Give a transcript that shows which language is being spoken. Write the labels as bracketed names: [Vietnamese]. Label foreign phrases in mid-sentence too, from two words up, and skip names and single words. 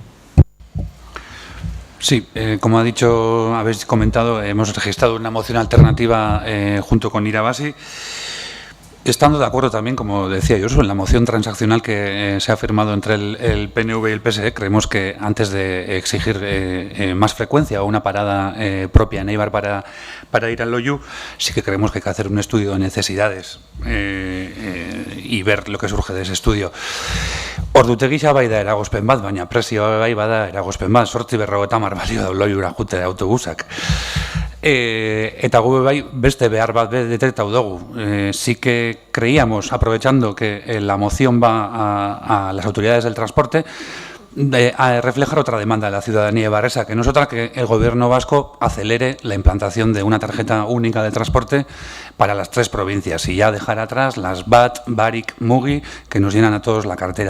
[Spanish] Sí, como habéis comentado, hemos registrado una moción alternativa junto con Irabasi, estando de acuerdo también, como decía Josu, en la moción transaccional que se ha firmado entre el PNV y el PSE. Creemos que antes de exigir más frecuencia o una parada propia en Eibar para ir al Loiu, sí que creemos que hay que hacer un estudio de necesidades y ver lo que surge de ese estudio. [Basque] Ordutegi xa bai da eragozpen bat, baina prezioa bai bada eragozpen bat, 850 balio da Loiura jute autobusak. Eta gu bai beste behar bat detektatu dugu. [Spanish] Sí que creíamos, aprovechando que la moción va a las autoridades del transporte, a reflejar otra demanda de la ciudadanía eibarresa, que no es otra que el Gobierno vasco acelere la implantación de una tarjeta única de transporte para las 3 provincias y ya dejar atrás las BAT, Barik, Mugi, que nos llenan a todos la cartera.